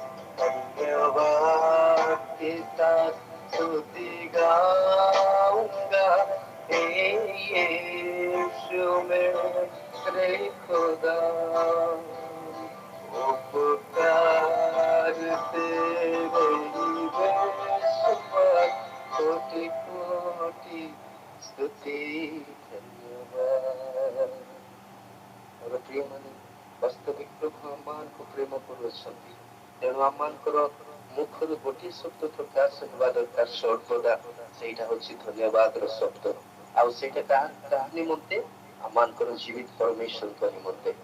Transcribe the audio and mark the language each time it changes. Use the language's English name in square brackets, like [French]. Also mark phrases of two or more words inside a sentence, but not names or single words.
[Hindi] धन्यवाद के साथ स्तुति गाऊंगा यीशु मेरे खुदा। उपकार तेरे ही बेशुमार, कोटि कोटि स्तुति धन्यवाद। [Odia] ମୋର ପ୍ରିୟମାନେ, ବାସ୍ତବିକ ପ୍ରଭୁ ଆମମାନଙ୍କୁ ପ୍ରେମ କରୁଅଛନ୍ତି। ତେଣୁ ଆମମାନଙ୍କର ମୁଖରୁ ଗୋଟିଏ ଶବ୍ଦ ପ୍ରକାଶ ହେବା ଦରକାର ସର୍ବଦା, ସେଇଟା ହଉଛି ଧନ୍ୟବାଦର ଶବ୍ଦ। ଆଉ ସେଇଟା କାହା ନିମନ୍ତେ? ଆମମାନଙ୍କର ଜୀବିତ ପରମେଶ୍ୱରଙ୍କ ନିମନ୍ତେ।